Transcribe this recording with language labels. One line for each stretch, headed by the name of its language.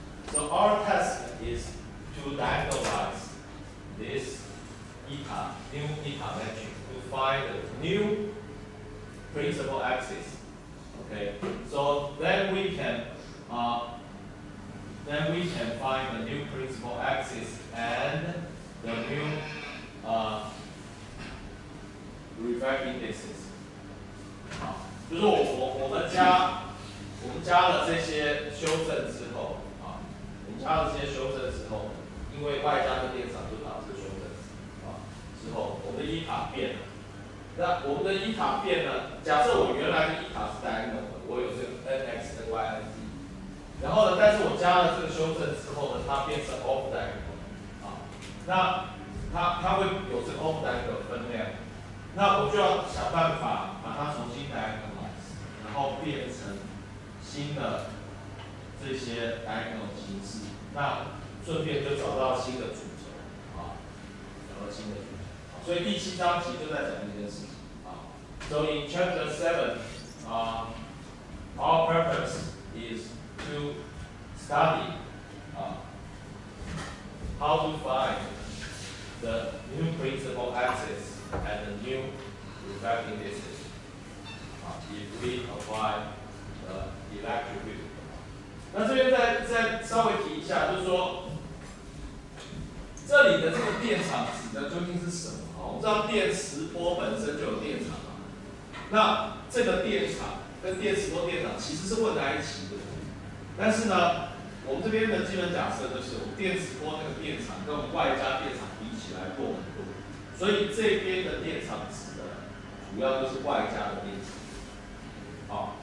English: So our task is to diagonalize this eta, new eta matrix, to find the new principal axis. Okay, so then we can find the new principal axis and the new refractive indices.
Chinese: 就是我们加了这些修正之后因为外加的电场就导致修正之后，我们的伊塔变了。那我们的伊塔变了，假设我原来的伊塔是 diagonal 的，我有这个 nx、ny、nz， 然后呢，但是我加了这个修正之后呢，它变成 off diagonal 那它会有这个 off diagonal 分量，那我就要想办法把它重新 diagonalize， 然后变成新的这些 diagonal 形式，那顺便就找到新的主轴找到新的主轴。所以第7章其实就在讲这件事情
English: So in chapter 7, our purpose is to study how to find the new principal axis and the new refracting indices if we apply the electric field.
Chinese: 那这边再稍微提一下，就是说这里的这个电场指的究竟是什么？我们知道电磁波本身就有电场那这个电场跟电磁波电场其实是混在一起的，但是呢，我们这边的基本假设就是我们电磁波那个电场跟我们外加电场比起来弱很多，所以这边的电场指的主要就是外加的电场。